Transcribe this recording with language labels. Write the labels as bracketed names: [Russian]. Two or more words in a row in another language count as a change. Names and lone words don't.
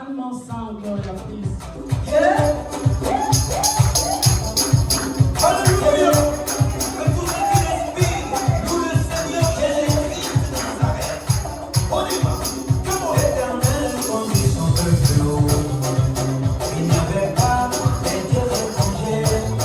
[French] ensemble, Gloria, please. Yeah. Alléluia. Que tout ce qui respire, nous le Seigneur Jésus-Christ de Nazareth. On y va. L'éternel conduit son peuple. Il n'avait pas les dieux étrangers.